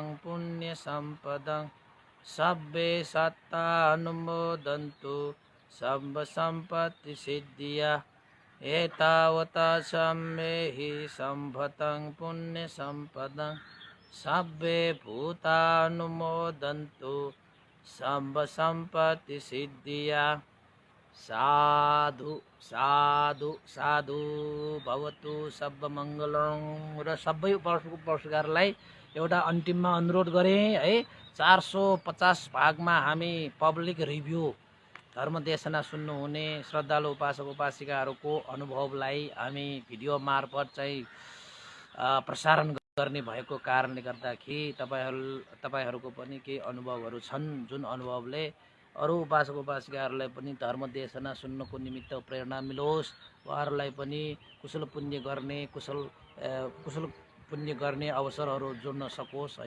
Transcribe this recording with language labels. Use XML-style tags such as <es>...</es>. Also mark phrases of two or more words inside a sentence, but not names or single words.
<pi>पुण्यसम्पदं सब्बे सत्तानुमोदन्तु सम्पत्तिसिद्धिया एतावता च मे हि सम्पतं पुण्यसम्पदं सब्बे भूतानुमोदन्तु सम्पत्तिसिद्धिया साधु साधु साधु भवतु सर्वमङ्गलं।</pi> <ne>र सबै उपस्थितहरूलाई एउटा अन्तिममा अनुरोध गरेँ है, 450 भागमा हामी</ne> <en>public review</en> <ne>धर्मदेशना सुन्नुहुने श्रद्धालु उपासक उपासिकाहरूको अनुभवलाई हामी भिडियो मार्फत चाहिँ प्रसारण गर्ने भएको कारणले गर्दाखेरि तपाईहरूको पनि केही अनुभवहरू छन्, जुन अनुभवले अरू उपासक उपासिकाहरूलाई पनि धर्मदेशना सुन्नको निमित्त प्रेरणा मिलोस्, उहाँहरूलाई पनि कुशल पुण्य गर्ने अवसरहरू जोड्न सकोस् होइन।</ne>